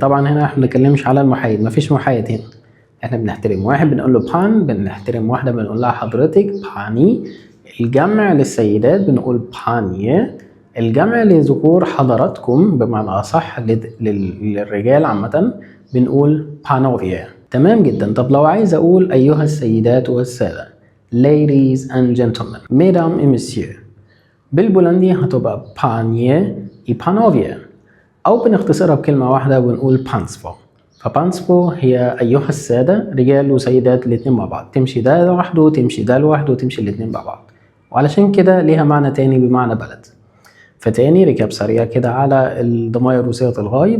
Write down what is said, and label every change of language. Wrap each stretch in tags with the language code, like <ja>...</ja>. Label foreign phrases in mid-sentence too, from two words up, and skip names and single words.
<ar>طبعا هنا احنا بنتكلمش على المحايد، مفيش محايد هنا، احنا بنحترم واحد بنقول له بان، بنحترم واحده بنقول لها حضرتك باني. الجمع للسيدات بنقول بانيه، الجمع للذكور حضراتكم بمعنى اصح للرجال عامه بنقول بانوفيا. تمام جدا. طب لو عايز اقول ايها السيدات والساده</ar> <en>ladies and gentlemen</en> <fr>mesdames et messieurs</fr> <ar>بالبولندي هتبقى</ar> <pl>panie i panowie،</pl> <ar>أو بنختصرها بكلمة واحدة ونقول بانسبو. فبانسبو هي أيها السادة رجال وسيدات الاتنين مع بعض، تمشي ده لوحده وتمشي ده لوحده وتمشي الاتنين مع بعض، وعلشان كده ليها معنى تاني بمعنى بلد. فتاني ركاب سريع كده على الضمائر وصيغة الغايب.</ar>